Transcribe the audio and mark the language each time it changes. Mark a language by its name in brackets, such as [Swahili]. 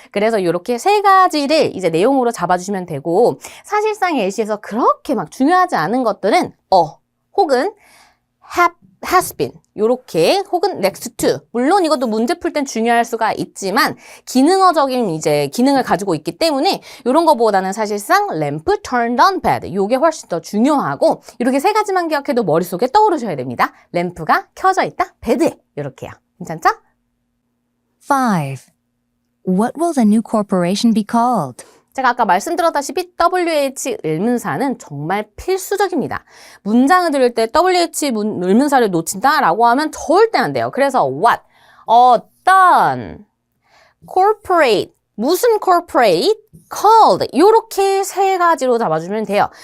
[Korean] 그래서 이렇게 세 가지를 이제 내용으로 잡아주시면 되고 사실상 예시에서 그렇게 막 중요하지 않은 것들은 혹은 has been 요렇게 혹은 next to 물론 이것도 문제 풀 땐 중요할 수가 있지만 기능어적인 이제 기능을 가지고 있기 때문에 이런 거보다는 사실상 [English] lamp turned on bed [Korean] 요게 훨씬 더 중요하고 이렇게 세 가지만 기억해도 머릿속에 떠오르셔야 됩니다. 램프가 켜져 있다 베드에 이렇게요. 괜찮죠? 5. [English] What will the new corporation be called? [Korean] 제가 아까 말씀드렸다시피 WH 을문사는 정말 필수적입니다. 문장을 들을 때 WH 을문사를 놓친다라고 하면 절대 안 돼요. 그래서 what, 어떤, corporate, 무슨 corporate, called 이렇게 세 가지로 잡아주면 돼요.